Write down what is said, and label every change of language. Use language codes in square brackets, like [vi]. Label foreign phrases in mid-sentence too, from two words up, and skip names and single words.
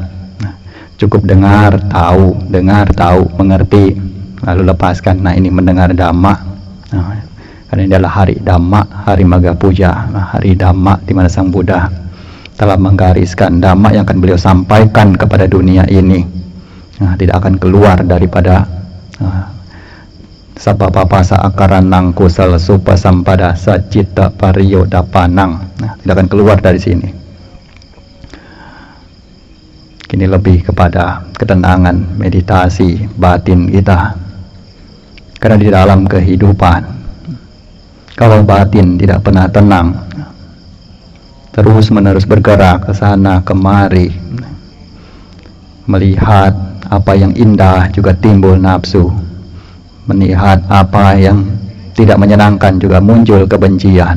[id] Cukup dengar, tahu, mengerti, lalu lepaskan. Nah, ini mendengar dhamma. Karena ini adalah hari Dhamma, hari Magga Puja, hari Dhamma di mana Sang Buddha telah menggariskan Dhamma yang akan beliau sampaikan kepada dunia ini. Tidak akan keluar daripada [pi] Sabapapasa akaranang kusala supa sampada sajita pariyo dapanang. [id] Tidak akan keluar dari sini. Kini lebih kepada ketenangan, meditasi batin kita. Karena di dalam kehidupan, kalau batin tidak pernah tenang, terus menerus bergerak ke sana kemari, melihat apa yang indah juga timbul nafsu, melihat apa yang tidak menyenangkan juga muncul kebencian.